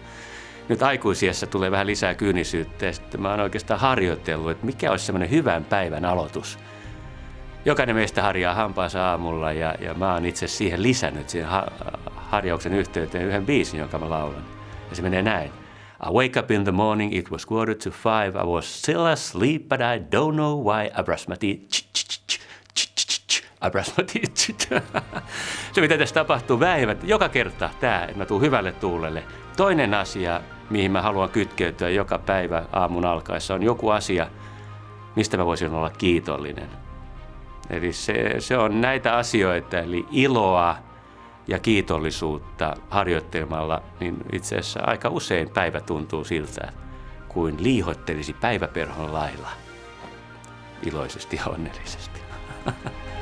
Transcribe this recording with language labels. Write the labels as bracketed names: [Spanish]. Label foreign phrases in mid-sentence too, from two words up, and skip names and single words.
[Finnish] Nyt aikuisiässä tulee vähän lisää kyynisyyttä ja sitten mä oon oikeastaan harjoitellut, että mikä olisi semmoinen hyvän päivän aloitus. Jokainen meistä harjaa hampaansa aamulla ja mä oon itse siihen lisännyt siihen harjauksen yhteyteen yhden biisin, jonka mä laulan. Ja se menee näin. [English] I wake up in the morning, it was 4:45, I was still asleep, but I don't know why. I brush my teeth, I brush my teeth. [Finnish] Se mitä tässä tapahtuu joka kerta tämä, että mä tuun hyvälle tuulelle. Toinen asia, mihin mä haluan kytkeytyä joka päivä aamun alkaessa, on joku asia, mistä mä voisin olla kiitollinen. Eli se on näitä asioita, eli iloa ja kiitollisuutta harjoittelemalla, niin itse asiassa aika usein päivä tuntuu siltä, kuin liihottelisi päiväperhon lailla iloisesti ja onnellisesti.